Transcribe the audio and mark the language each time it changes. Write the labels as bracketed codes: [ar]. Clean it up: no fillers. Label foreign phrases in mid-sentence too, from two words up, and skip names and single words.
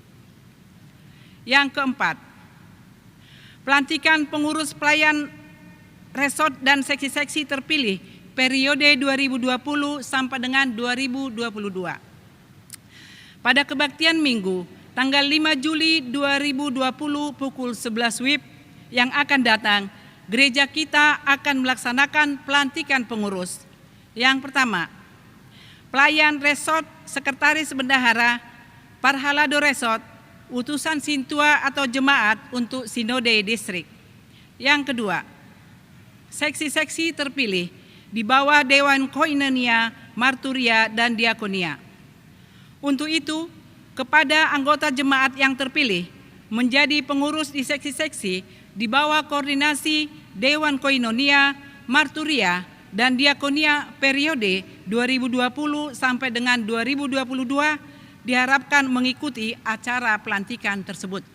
[id] Yang keempat, pelantikan pengurus pelayan resort dan seksi-seksi terpilih periode 2020 sampai dengan 2022. Pada kebaktian Minggu tanggal 5 Juli 2020 pukul 11 WIB yang akan datang, gereja kita akan melaksanakan pelantikan pengurus. Yang pertama, pelayan resort, sekretaris bendahara, parhalado resort, utusan sintua atau jemaat untuk sinode distrik. Yang kedua, seksi-seksi terpilih di bawah Dewan Koinonia, Marturia, dan Diakonia. Untuk itu, kepada anggota jemaat yang terpilih menjadi pengurus di seksi-seksi di bawah koordinasi Dewan Koinonia, Marturia, dan Diakonia periode 2020 sampai dengan 2022 diharapkan mengikuti acara pelantikan tersebut.